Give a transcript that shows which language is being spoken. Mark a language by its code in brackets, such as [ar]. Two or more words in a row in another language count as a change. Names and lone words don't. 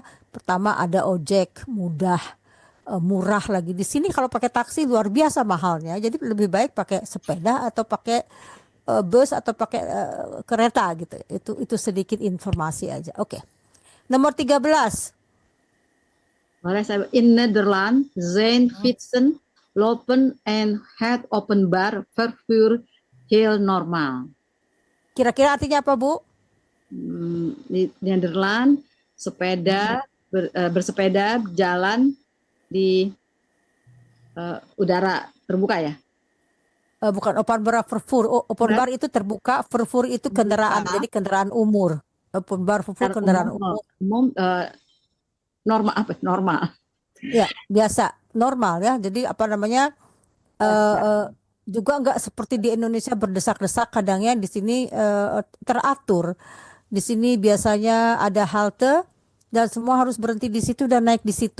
[id] Pertama ada ojek, mudah, murah lagi. Di sini kalau pakai taksi luar biasa mahalnya. Jadi lebih baik pakai sepeda atau pakai bus atau pakai kereta gitu. Itu sedikit informasi aja. Oke. Nomor 13. Boleh saya [nl] in Nederland zijn fietsen, lopen en het openbaar vervoer heel normaal. [id] Kira-kira artinya apa, Bu? Di Nederland bersepeda jalan di udara terbuka ya. Bukan [nl] openbaar vervoer. [id] Openbaar itu terbuka, vervoer itu kendaraan, jadi kendaraan umur. [nl] Openbaar vervoer [id] kendaraan umum. Normal apa? Normal. Ya, biasa, normal ya. Jadi apa namanya? Juga nggak seperti di Indonesia berdesak-desak. Kadangnya di sini teratur. Di sini biasanya ada halte dan semua harus berhenti di situ dan naik di situ.